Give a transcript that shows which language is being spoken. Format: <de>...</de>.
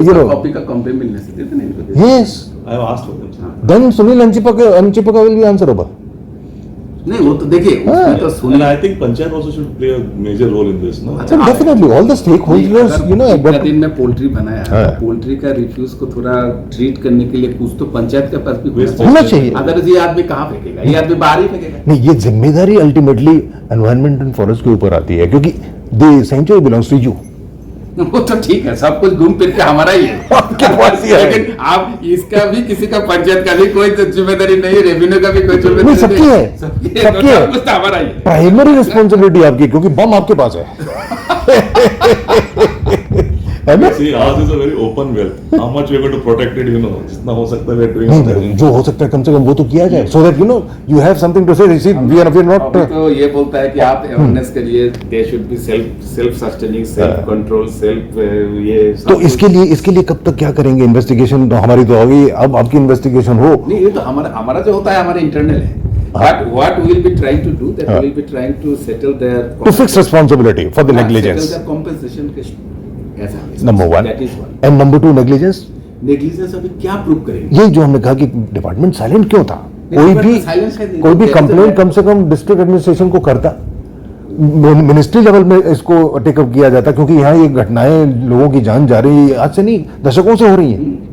<hi>copy का complaint मिलने से देते नहीं।</hi> <en>Yes. I have asked for them. Then Sunil Anchipaka will be answerable.</en> <hi>नहीं वो तो देखिए उसमें तो सुनिए।</hi> <en>And I think Panchayat also should play a major role in this, no? अच्छा, definitely all the stakeholders,</en> <hi>अगर दिन में पोल्ट्री बनाया, पोल्ट्री का रिफ्यूज को थोड़ा ट्रीट करने के लिए कुछ तो पंचायत के पास भी होना चाहिए। अगर ये आदमी कहाँ फेंकेगा, ये आदमी बाहर ही फेंकेगा। नहीं, ये जिम्मेदारी अल्टीमेटली एनवायरनमेंट एंड फॉरेस्ट के ऊपर आती है क्योंकि</hi> <en>The century belongs to you.</en> <hi>वो तो ठीक है, सब कुछ घूम फिर के हमारा ही है। लेकिन आप इसका भी किसी का पंचायत का भी कोई जिम्मेदारी नहीं, रेवेन्यू का भी कोई जिम्मेदारी नहीं, सबकी है, सबकी है। कुछ तो हमारा ही है। प्राइमरी रिस्पॉन्सिबिलिटी आपकी क्योंकि बम आपके पास है।</hi> <en>See, ours is a very open wealth. How much we are going to protect it,</en> <hi>जितना हो सकता है</hi> <en>we are doing.</en> <hi>जो हो सकता है कम से कम वो तो किया जाए,</hi> <en>so that you have something to say. See, we are not.</en> <hi>तो ये बोलता है कि आप अवेयरनेस के लिए</hi> <en>they should be self sustaining, self control,</en> <hi>ये। तो इसके लिए कब तक क्या करेंगे? इन्वेस्टिगेशन तो हमारी तो होगी, अब आपकी इन्वेस्टिगेशन हो। नहीं, ये तो हमारा जो होता है हमारा इंटरनल है।</hi> <en>What we will be trying to do, that we will be trying to settle their to fix responsibility for the negligence. Settle their compensation Number one. That is one. And number two, negligence.</en> <hi>Negligence अभी क्या prove करेंगे? ये जो हमने कहा कि department silent क्यों था? कोई भी कंप्लेंट कम से कम डिस्ट्रिक्ट एडमिनिस्ट्रेशन को करता, मिनिस्ट्री लेवल में इसको टेकअप किया जाता क्योंकि यहाँ ये घटनाएं लोगों की जान जा रही है, आज से नहीं दशकों से हो रही हैं।</hi>